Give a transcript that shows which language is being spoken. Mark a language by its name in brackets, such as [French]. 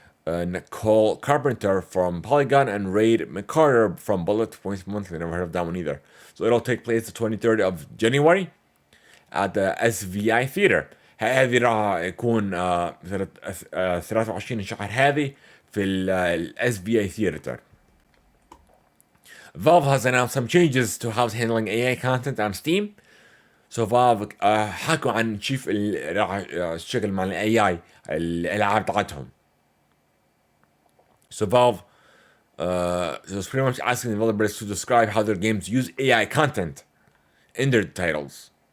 [English] Nicole Carpenter from Polygon, and Raid McCarter from Bullet Points Monthly. Never heard of that one either. So it'll take place the 23rd of January at the SVI Theater. [Arabic] هذه راح يكون 23 شهر هذه في ال SVI Theater. [English] Valve has announced some changes to how it's handling AI content on Steam. [Arabic] So Valve حكوا عن كيف راح تشتغل مع ال AI الألعاب تاعتهم. [English] So Valve was pretty much asking developers to describe how their games use AI content in their titles.